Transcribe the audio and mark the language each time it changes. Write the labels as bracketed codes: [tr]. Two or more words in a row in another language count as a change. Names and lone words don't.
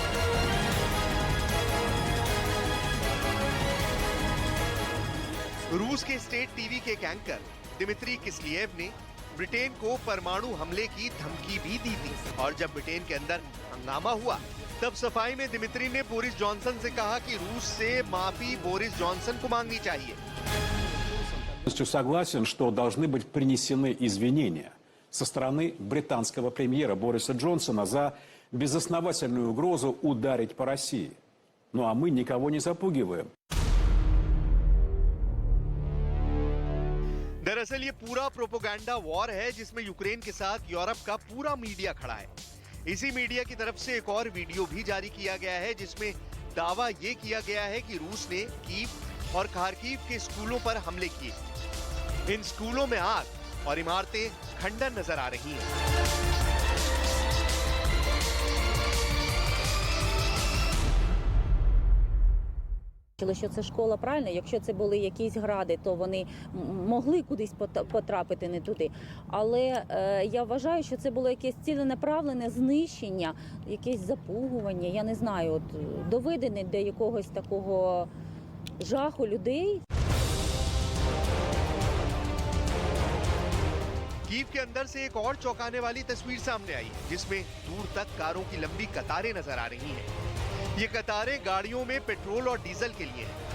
[hi] रूस के स्टेट टीवी के एक एंकर दिमित्री किस्लिएव ने ब्रिटेन को परमाणु हमले की धमकी भी दी थी, और जब ब्रिटेन के अंदर हंगामा हुआ तब सफाई में दिमित्री ने बोरिस जॉनसन से कहा कि रूस से माफी बोरिस जॉनसन को मांगनी चाहिए। [ru] Согласен, что должны быть принесены извинения со стороны британского премьера Бориса Джонсона за безосновательную угрозу ударить по России. Ну а мы никого не запугиваем. [hi] दरअसल ये पूरा प्रोपोगेंडा वॉर है जिसमें यूक्रेन के साथ यूरोप का पूरा मीडिया खड़ा है। इसी मीडिया की तरफ से एक और वीडियो भी जारी किया गया है जिसमें दावा ये किया गया है कि रूस ने कीव और खार्किव के स्कूलों पर हमले किए। इन स्कूलों में आग और इमारतें खंडर नजर आ रही हैं। [uk] Що це школа, правильно? Якщо це були якісь гради, то вони могли кудись потрапити не туди. Але я вважаю, що це було якесь ціленаправлене знищення, якесь запугування, я не знаю, от доведене до якогось такого жаху людей. [hi] कीव के अंदर से एक और चौंकाने वाली तस्वीर सामने आई जिसमें दूर तक कारों की लंबी कतारें नजर आ रही हैं। ये कतारें गाड़ियों में पेट्रोल और डीजल के लिए हैं।